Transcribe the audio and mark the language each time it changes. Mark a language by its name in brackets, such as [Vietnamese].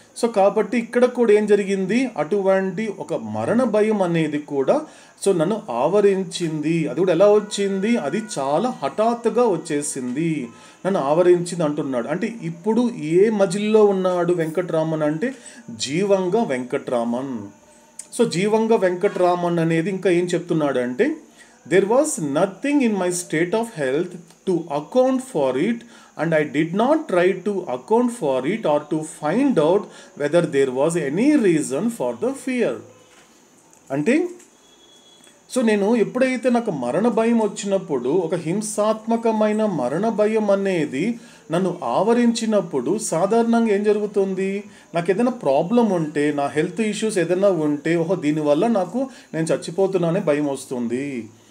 [Telugu] So కాబట్టి ఇక్కడ కూడా ఏం జరిగింది, అటువంటి ఒక మరణ భయం అనేది కూడా సో నన్ను ఆవరించింది. అది కూడా ఎలా వచ్చింది, అది చాలా హఠాత్తుగా వచ్చేసింది, నన్ను ఆవరించింది అంటున్నాడు. అంటే ఇప్పుడు ఏ మజిల్లో ఉన్నాడు వెంకట్రామన్ అంటే జీవంగా వెంకట్రామన్. సో జీవంగా వెంకట్రామన్ అనేది ఇంకా ఏం చెప్తున్నాడు అంటే, [English] there was nothing in my state of health to account for it, and I did not try to account for it or to find out whether there was any reason for the fear. [Telugu] అంటే so నేను ఎప్పుడైతే నాకు మరణ భయం వచ్చినప్పుడు, ఒక హింసాత్మకమైన మరణ భయం అనేది నన్ను ఆవరించినప్పుడు సాధారణంగా ఏం జరుగుతుంది, నాకు ఏదైనా ప్రాబ్లం ఉంటే, నా హెల్త్ ఇష్యూస్ ఏదైనా ఉంటే, దీనివల్ల నాకు నేను చచ్చిపోతున్నానే భయం వస్తుంది.